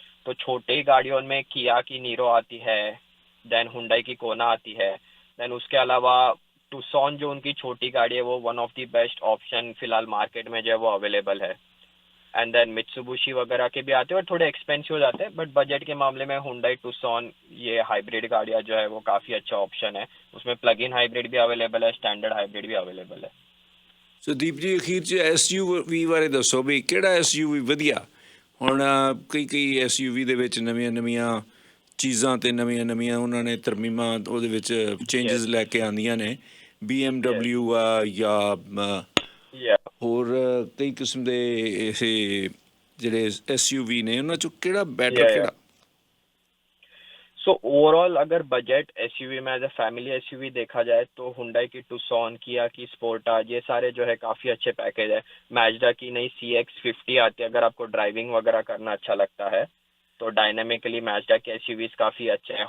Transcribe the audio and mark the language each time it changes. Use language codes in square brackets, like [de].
[hi] तो छोटी गाड़ियों में किया की नीरो आती है, देन हुंडई की कोना आती है, देन उसके अलावा टुक्सॉन जो उनकी छोटी गाड़ी है वो [en] one of the best option [hi] फिलहाल मार्केट में जो है वो अवेलेबल है। एंड देन मित्सुबिशी वगैरह के भी आते हैं और थोड़े एक्सपेंसिव हो जाते हैं, बट बजट के मामले में हुंडई टुक्सॉन ये हाइब्रिड गाड़ियाँ जो है वो काफ़ी अच्छा ऑप्शन है। उसमें प्लग इन हाइब्रिड भी अवेलेबल है, स्टैंडर्ड हाइब्रिड भी अवेलेबल है। [pa] ਸੋ ਦੀਪ ਜੀ, ਅਖੀਰ 'ਚ SUV ਬਾਰੇ ਦੱਸੋ ਵੀ ਕਿਹੜਾ SUV ਵਧੀਆ। ਹੁਣ ਕਈ SUV ਦੇ ਵਿੱਚ ਨਵੀਆਂ ਚੀਜ਼ਾਂ ਅਤੇ ਨਵੀਆਂ ਉਹਨਾਂ ਨੇ ਤਰਮੀਮਾਂ ਉਹਦੇ ਵਿੱਚ ਚੇਂਜਸ ਲੈ ਕੇ ਆਉਂਦੀਆਂ ਨੇ। BMW ਆ ਜਾਂ ਹੋਰ ਕਈ ਕਿਸਮ ਦੇ ਇਹ ਜਿਹੜੇ SUV ਨੇ ਉਹਨਾਂ 'ਚੋਂ ਕਿਹੜਾ ਬੈਟਰ ਕਿਹੜਾ? [hi] सो ओवरऑल अगर बजट एसयूवी में [en] as a family SUV [hi] देखा जाए तो हुंडई की टुक्सॉन, किया की स्पोर्टाज, ये सारे जो है काफ़ी अच्छे पैकेज है। मैजडा की नई CX-50 आती है, अगर आपको ड्राइविंग वगैरह करना अच्छा लगता है तो डायनामिकली मैजडा के एसयूवीज काफ़ी अच्छे हैं।